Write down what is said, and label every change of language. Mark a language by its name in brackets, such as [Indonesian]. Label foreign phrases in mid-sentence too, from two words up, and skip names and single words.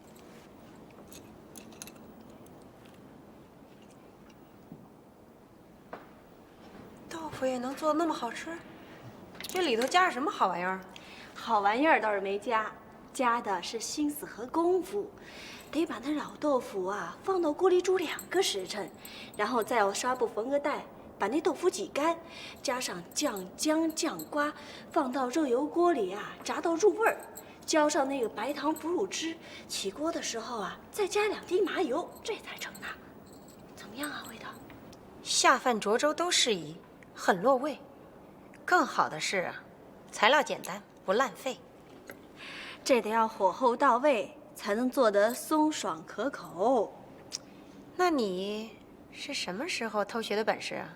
[Chinese] 豆腐也能做得那么好吃？这里头加了什么好玩意儿？好玩意儿倒是没加，加的是心思和功夫。得把那老豆腐啊放到锅里煮2个时辰，然後再用紗布縫個帶，把那豆腐擠乾，加上醬薑、醬瓜，放到熱油鍋裡啊炸到入味兒，澆上那個白糖腐乳汁，起鍋的時候啊再加2滴麻油，這才成啊。怎麼樣啊，味道？下飯涿粥都適宜，很落味。更好的是啊，材料簡單，不浪費。這得要火候到位，才能做得鬆爽可口。那你是什麼時候偷學的本事啊？